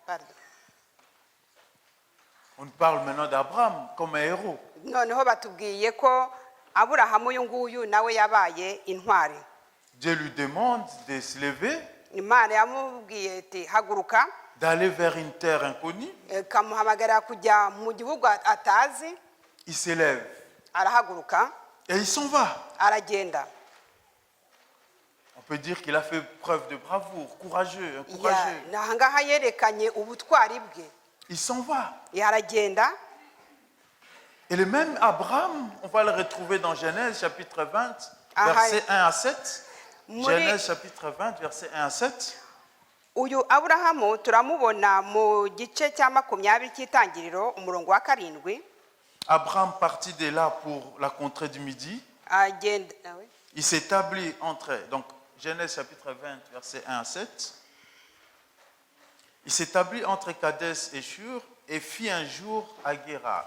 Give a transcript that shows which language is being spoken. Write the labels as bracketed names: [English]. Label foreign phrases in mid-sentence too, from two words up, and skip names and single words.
[French] On parle maintenant d'Abraham comme un héros. [Kinyarwanda] Noneho batubwiye ko Aburahamu uyu nguyu nawe yabaye intwari. [French] Dieu lui demande de se lever, [Kinyarwanda] Imana yamubwiye ati haguruka, [French] d'aller vers une terre inconnue, [Kinyarwanda] kamuhamagara kujya mu gihugu atazi, [French] il s'élève [Kinyarwanda] arahaguruka [French] et il s'en va. [Kinyarwanda] aragenda. [French] On peut dire qu'il a fait preuve de bravoure, courageux, un Ya- courageux. [Kinyarwanda] nahangaha yerekanye ubutwari bwe. [French] Il s'en va. [Kinyarwanda] Aragenda. [French] Et le même Abraham, on va le retrouver dans Genèse chapitre 20, Ah, versets 1 à 7. [Kinyarwanda] Muri- [French] Genèse chapitre 20, versets 1 à 7. [Kinyarwanda] uyu aburahamu turamubona mu gice cya 20 cy'itangiriro umurongo wa 7. [French] Abraham partit de là pour la contrée du Midi. [Kinyarwanda] agenda [French] Il s'établit entre, donc Genèse chapitre 20, versets 1 à 7. Il s'établit entre Kadès et Shur et fit un jour à Guérar.